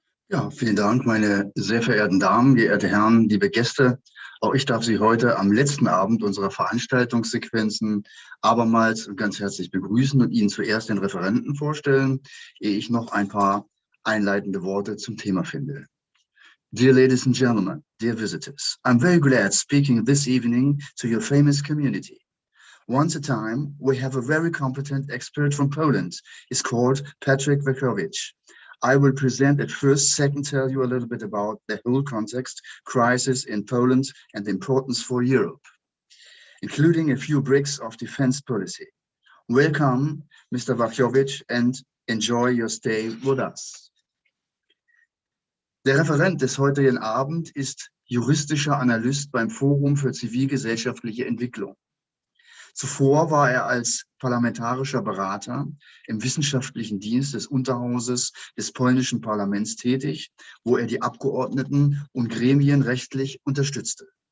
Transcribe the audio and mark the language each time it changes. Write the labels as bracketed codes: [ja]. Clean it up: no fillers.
[de] Ja, vielen Dank, meine sehr verehrten Damen, geehrte Herren, liebe Gäste. Auch ich darf Sie heute am letzten Abend unserer Veranstaltungssequenzen abermals ganz herzlich begrüßen und Ihnen zuerst den Referenten vorstellen, ehe ich noch ein paar einleitende Worte zum Thema finde. [en] Dear ladies and gentlemen, dear visitors, I'm very glad speaking this evening to your famous community. Once a time, we have a very competent expert from Poland. He's called Patryk Wojciech. I will present at first, second, tell you a little bit about the whole context, crisis in Poland and the importance for Europe, including a few bricks of defense policy. Welcome, Mr. Wojciech, and enjoy your stay with us. [de] Der Referent des heutigen Abends ist juristischer Analyst beim Forum für zivilgesellschaftliche Entwicklung. Zuvor war er als parlamentarischer Berater im wissenschaftlichen Dienst des Unterhauses des polnischen Parlaments tätig, wo er die Abgeordneten und Gremien rechtlich unterstützte.